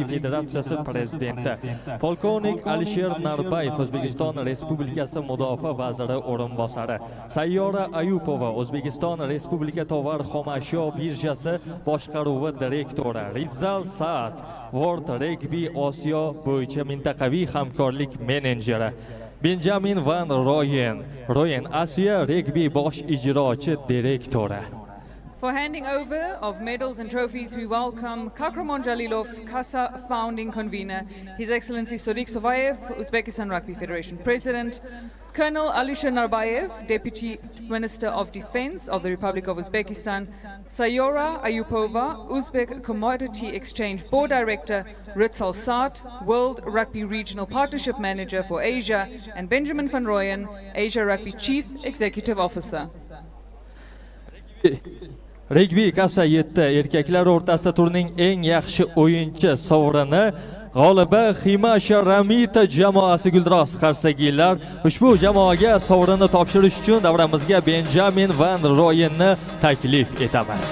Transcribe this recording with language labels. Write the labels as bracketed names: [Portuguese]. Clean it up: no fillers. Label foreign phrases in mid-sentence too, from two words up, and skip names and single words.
[Uzbek] Federatsiyasi prezidenti, polkovnik Alisher Narbayev, O'zbekiston Respublikasi Mudofaa vaziri o'rinbosari, Sayyora Ayupova, O'zbekiston Respublika tovar xomashyo birjasi boshqaruvi direktori, Rizal Saad, World Rugby Osiyo bo'yicha mintaqaviy hamkorlik menejeri, Benjamin Van Royen, Asiya Rugby bosh ijrochi direktori. [English] For handing over of medals and trophies, we welcome Qahramon Jalilov, Casa founding convener, His Excellency Sodiq Sovayev, Uzbekistan Rugby Federation President, Colonel Alisher Narbayev, Deputy Minister of Defense of the Republic of Uzbekistan, Sayora Ayupova, Uzbek Commodity Exchange Board Director, Ritzal Saad, World Rugby Regional Partnership Manager for Asia, and Benjamin Van Royen, Asia Rugby Chief Executive Officer. [Uzbek] Rugby Casa 7 erkaklar o'rtasida turning eng yaxshi o'yinchi sovrini g'olibi Himasha Ramita jamoasi Guldiroz Qarsagiylar. Ushbu jamoaga sovrinni topshirish uchun davramizga Benjamin Van Royenni taklif etamiz.